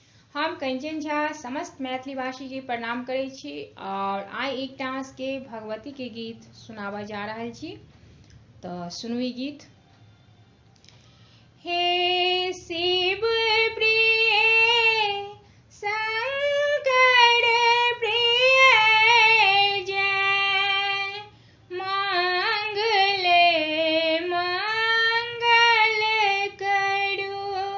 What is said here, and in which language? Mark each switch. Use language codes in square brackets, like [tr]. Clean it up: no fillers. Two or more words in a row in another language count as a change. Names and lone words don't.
[mai] हम कंचन झा समस्त मैथिली भाषी के प्रणाम करै छी और आइ एकटा के भगवती के गीत सुनाबऽ जा रहल छी। तऽ सुनू ई गीत। हे शिव प्रिय शंकर प्रिय जय मंगल मंगल करू।